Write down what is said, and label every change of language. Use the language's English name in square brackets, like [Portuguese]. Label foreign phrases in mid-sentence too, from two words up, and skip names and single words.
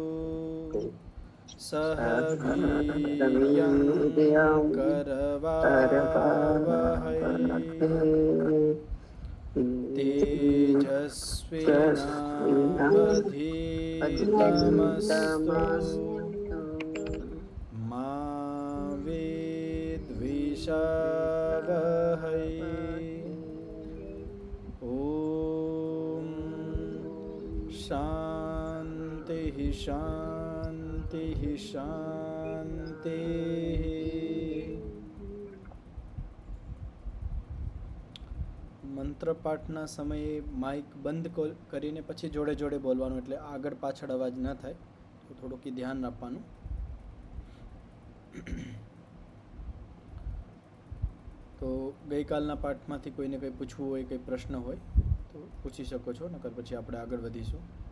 [Sanskrit] सह वीर्यं करवावहै तेजस्विनावधीतमस्तु मा विद्विषावहै ॐ शान्तिः शान्तिः शान्तिः। [Gujarati] મંત્રપાઠના સમયે માઇક બંધ કરીને પછી જોડે જોડે બોલવાનું, એટલે આગળ પાછળ અવાજ ન થાય, તો થોડુંક ધ્યાન આપવાનું. તો ગઈકાલના પાઠમાંથી કોઈને કંઈ પૂછવું હોય, કંઈ પ્રશ્ન હોય તો પૂછી શકો છો, નકર પછી આપણે આગળ વધીશું.